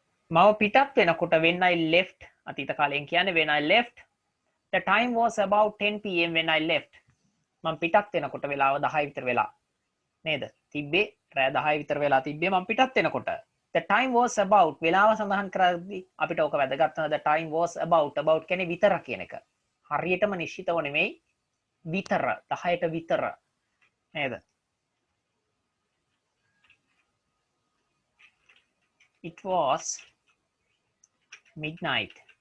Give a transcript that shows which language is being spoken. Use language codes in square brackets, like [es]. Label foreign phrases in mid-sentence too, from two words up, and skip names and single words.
[si] මම පිටත් වෙනකොට [en] when I left [si] අතීත කාලයෙන් කියන්නේ [en] when I left the time was about 10 pm when I left [si] මම පිටත් වෙනකොට වෙලාව 10 විතර වෙලා නේද තිබ්බේ රෑ 10 විතර වෙලා තිබ්බේ මම පිටත් වෙනකොට [en] the time was about [si] වෙලාව සඳහන් කරද්දී අපිට ඕක වැදගත් වෙනවා [en] the time was about [si] කියන්නේ විතර කියන එක හරියටම නිශ්චිතව නෙමෙයි විතර 10ට විතර නේද [en] it was midnight